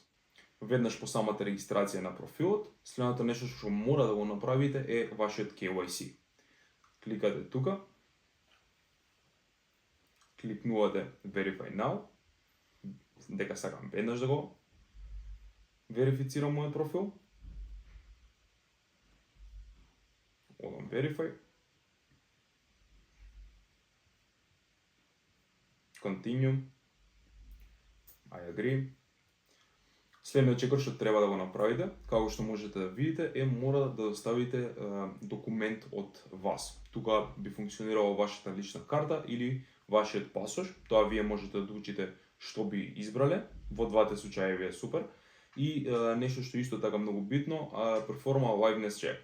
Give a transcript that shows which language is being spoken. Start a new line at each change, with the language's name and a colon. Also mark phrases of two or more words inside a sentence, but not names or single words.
Macedonian: Веднаш по самата регистрација на профилот, следното нешто што мора да го направите е вашиот KYC. Кликате тука, кликнувате
English: Verify Now,
Macedonian: дека сакам веднаш да го верифицирам мојот профил. Одам Verify. Continue.
English: I agree.
Macedonian: Следниот чекор што треба да го направите, како што можете да видите, мора да доставите документ од вас. Тука би функционирала вашата лична карта или вашиот пасош. Тоа вие можете да одлучите што би избрале. Во двата случаи е супер. И нешто што исто така многу битно,
English: Performa Liveness Check.